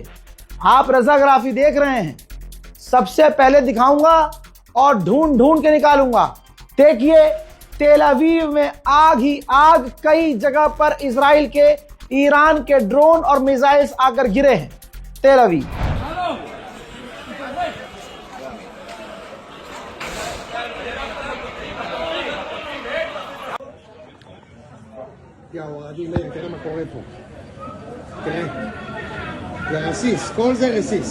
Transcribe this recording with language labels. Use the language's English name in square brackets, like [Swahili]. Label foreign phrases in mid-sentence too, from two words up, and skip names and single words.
[Hindi] आप रजाग्राफी देख रहे हैं, सबसे पहले दिखाऊंगा और ढूंढ ढूंढ के निकालूंगा। देखिए, तेल अवीव में आग ही आग, कई जगह पर इजराइल के, ईरान के ड्रोन और मिसाइल्स आकर गिरे हैं तेल अवीव। [Hebrew] תראה מה קורה פה. תראה. זה רסיס, כל זה רסיס.